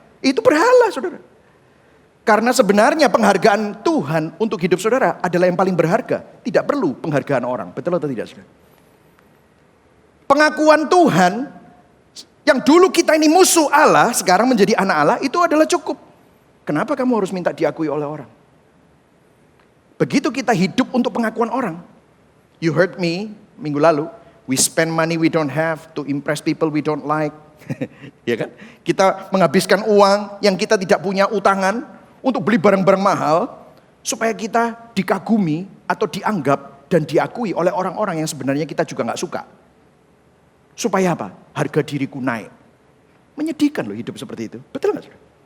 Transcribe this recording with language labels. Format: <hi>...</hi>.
<id>Itu berhala saudara. Karena sebenarnya penghargaan Tuhan untuk hidup saudara adalah yang paling berharga. Tidak perlu penghargaan orang. Betul atau tidak saudara? Pengakuan Tuhan yang dulu kita ini musuh Allah, sekarang menjadi anak Allah, itu adalah cukup. Kenapa kamu harus minta diakui oleh orang? Begitu kita hidup untuk pengakuan orang.</id> <en>You heard me</en> <id>minggu lalu,</id> <en>we spend money we don't have to impress people we don't like.</en> <id>Ya kan? Kita menghabiskan uang yang kita tidak punya utangan untuk beli barang-barang mahal supaya kita dikagumi atau dianggap dan diakui oleh orang-orang yang sebenarnya kita juga nggak suka. Supaya apa? Harga diriku naik. Menyedihkan loh hidup seperti itu. Betul nggak saudara?</id>